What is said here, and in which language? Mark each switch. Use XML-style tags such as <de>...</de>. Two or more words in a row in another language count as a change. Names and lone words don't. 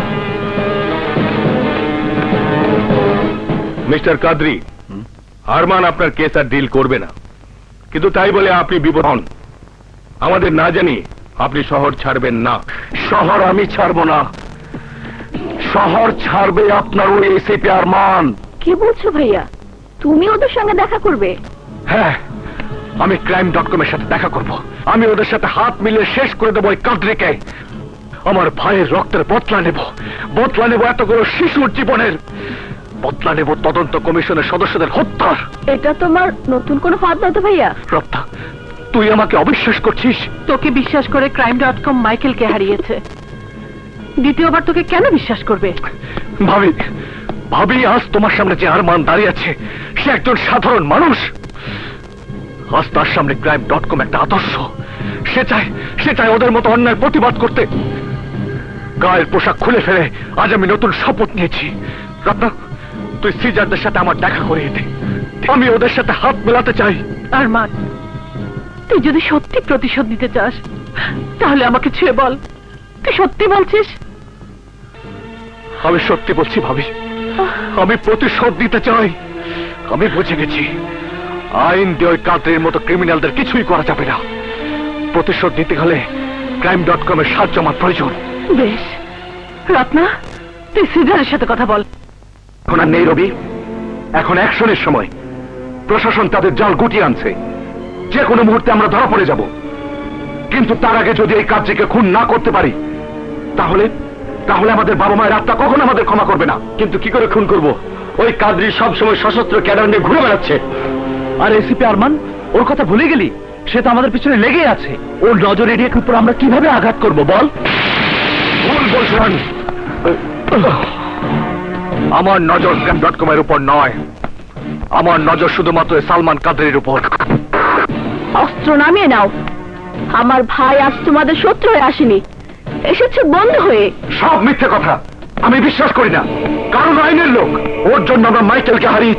<bn>মিস্টার কাদরি, আরমান আপনার কেস আর ডিল করবে না, কিন্তু তাই বলে আপনি বিপদ হন। আমাদের না জানি আপনি শহর ছাড়বেন না। শহর আমি ছাড়ব না, শহর ছাড়বে আপনার ওই এসিপি আরমান। কি বলছো ভাইয়া? তুমি ওদের সঙ্গে দেখা করবে? হ্যাঁ, আমি crime.com-এর সাথে দেখা করব। আমি ওদের সাথে হাত মিলিয়ে শেষ করে দেবো ওই কাদরিকে। আমার ভাইয়ের রক্তের বদলা নেব এতগুলো শিশুর জীবনের, বদলা নেব তদন্ত কমিশনের সদস্যদের হত্যার। এটা তোমার নতুন কোনো ফাঁদ নয় তো ভাইয়া? রপ্তা, তুই আমাকে অবিশ্বাস করছিস? তোকে বিশ্বাস করে crime.com মাইকেলকে হারিয়েছে, দ্বিতীয়বার তোকে কেন বিশ্বাস করবে? ভাবি আজ তোমার সামনে যে আরমান দাঁড়িয়ে আছে সে একজন সাধারণ মানুষ। আজ তার সামনে crime.com একটা আদর্শ। সে চায় ওদের মতো অন্যায় প্রতিবাদ করতে। গায়ের পোশাক খুলে ফেলে আজ আমি নতুন শপথ নিয়েছি। রত্না, তুই সিজারদের সাথে আমার দেখা করিয়ে দে। আমি ওদের সাথে হাত মেলাতে চাই। আরমান, তুই যদি সত্যি প্রতিশোধ নিতে চাস তাহলে আমাকে ছুঁয়ে বল, তুই সত্যি বলছিস? আমি সত্যি বলছি ভাবি, আমি প্রতিশোধ নিতে চাই। আমি বুঝে গেছি আইন দিয়ে ওই কাদরির মতো ক্রিমিনালদের কিছুই করা যাবে না। প্রতিশোধ নিতে হলে crime.com-এর সাহায্য আমার প্রয়োজন। বেশ, রত্না তুই সিজারের সাথে কথা বল। এখন আর নেই রবি, এখন অ্যাকশনের সময়। প্রশাসন তাদের জাল গুটিয়ে আনছে, যে কোনো মুহূর্তে আমরা ধরা পড়ে যাব। কিন্তু তার আগে যদি এই কাজটিকে খুন না করতে পারি তাহলে আমাদের বাবা মায়ের আত্মা কখনো আমাদের ক্ষমা করবে না। কিন্তু কি করে খুন করব? ওই কাদরি সবসময় সশস্ত্র ক্যাডার নিয়ে ঘুরে বেড়াচ্ছে। আর এসিপি আরমান, ওর কথা ভুলে গেলি? সে তো আমাদের পিছনে লেগে আছে। ওর নজর এড়িয়ে উপর আমরা কিভাবে আঘাত করব বল? ভুল বলছেন। আমার নজর crime.com-এর উপর নয়, আমার নজর শুধুমাত্র সালমান কাদরির উপর। অস্ত্র নামিয়ে নাও। আমার ভাই আজ তোমাদের শত্রু হয়ে আসেনি, এসেছে বন্ধু হয়ে। সব মিথ্যে কথা, আমি বিশ্বাস করি না। কারণ আইনের লোক, ওর জন্য আমরা মাইকেলকে হারিয়েছি।</bn>